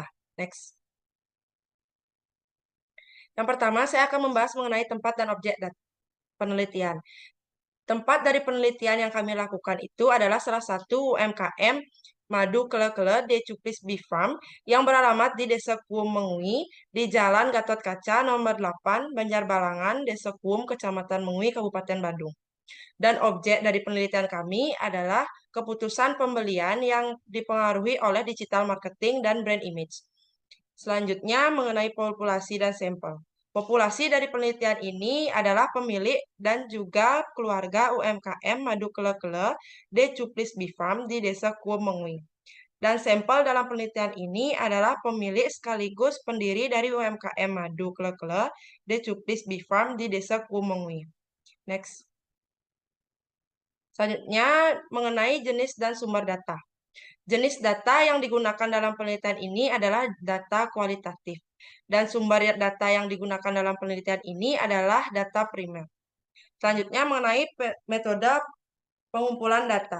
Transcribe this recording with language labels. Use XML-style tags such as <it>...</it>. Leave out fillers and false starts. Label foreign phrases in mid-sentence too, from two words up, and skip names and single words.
<id>Next. Yang pertama, saya akan membahas mengenai tempat dan objek penelitian. Tempat dari penelitian yang kami lakukan itu adalah salah satu UMKM Madu Kele-Kele de Cuplis Bee Farm yang beralamat di Desa Kuum Mengui di Jalan Gatot Kaca nomor 8 Banjarbalangan, Desa Kuum, Kecamatan Mengui, Kabupaten Bandung. Dan objek dari penelitian kami adalah keputusan pembelian yang dipengaruhi oleh</id> <en>digital marketing</en> <id>dan</id> <en>brand image.</en> <id>Selanjutnya mengenai populasi dan sampel. Populasi dari penelitian ini adalah pemilik dan juga keluarga UMKM Madu Kele-Kele de Cuplis Bee Farm di Desa Kuum Mengui. Dan sampel dalam penelitian ini adalah pemilik sekaligus pendiri dari UMKM Madu Kele-Kele de Cuplis Bee Farm di Desa Kuum Mengui. Next. Selanjutnya mengenai jenis dan sumber data. Jenis data yang digunakan dalam penelitian ini adalah data kualitatif. Dan sumber data yang digunakan dalam penelitian ini adalah data primer. Selanjutnya mengenai metode pengumpulan data.</id>